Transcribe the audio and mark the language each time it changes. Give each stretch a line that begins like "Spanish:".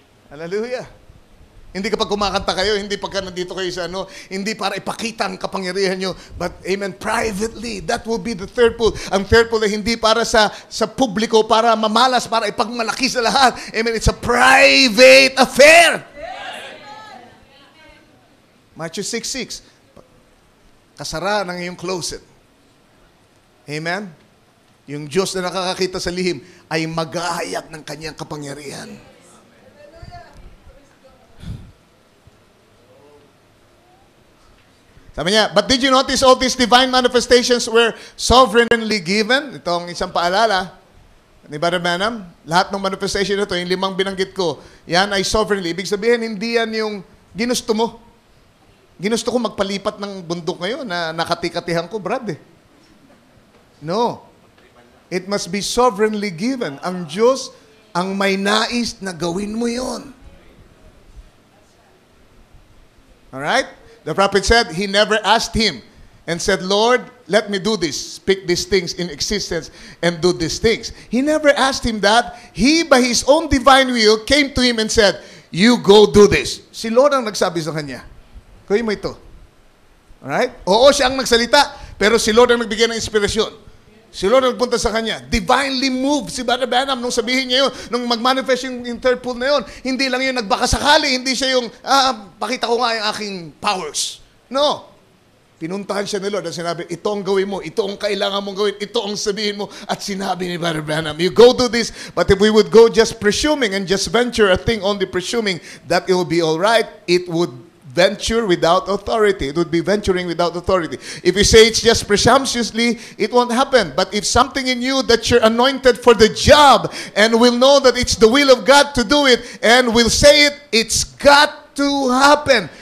Filipino: Hallelujah. Hindi kapag kumakanta kayo, hindi pagka nandito kayo sa hindi para ipakita ang kapangyarihan nyo,
English: but amen, privately, that will be the third pool.
Filipino: Ang third pool ay hindi para sa publiko, para mamalas, para ipagmalaki sa lahat.
English: Amen, it's a private affair.
Filipino: Matthew 6:6. Kasara ng iyong closet. Amen? Yung Diyos na nakakakita sa lihim ay mag-aayat ng kanyang kapangyarihan. Sabi niya,
English: but did you notice all these divine manifestations were sovereignly given?
Filipino: Ito ang isang paalala ni Brother Branham. Lahat ng manifestation na ito, yung 5 binanggit ko, yan ay sovereignly. Ibig sabihin, hindi yan yung ginusto mo. Ginusto ko magpalipat ng bundok ngayon na nakatikatihan ko, Brad. No.
English: It must be sovereignly given.
Filipino: Ang Diyos ang may nais na gawin mo yon.
English: Alright? The prophet said he never asked him and said, Lord, let me do this, speak these things in existence and do these things. He never asked him that. He, by his own divine will, came to him and said, you go do this.
Filipino: Si Lord ang nagsabi sa kanya, gawin mo ito. Alright? Oo, siya ang nagsalita, pero si Lord ang nagbigay ng inspirasyon. Si Lord nagpunta sa kanya. Divinely moved si Brother Branham nung sabihin niya yun, nung mag-manifest yung third pool na yun. Hindi lang yun nagbakasakali, hindi siya yung, pakita ko nga yung aking powers. No. Pinuntahan siya ni Lord at sinabi, ito ang gawin mo, ito ang kailangan mong gawin, ito ang sabihin mo. At sinabi ni
English: Brother Branham, you go do this, but if we would go just presuming and just venture a thing only presuming that it will be all right, it would venture without authority. It would be venturing without authority. If you say it's just presumptuously, it won't happen. But if something in you that you're anointed for the job and will know that it's the will of God to do it and will say it, it's got to happen.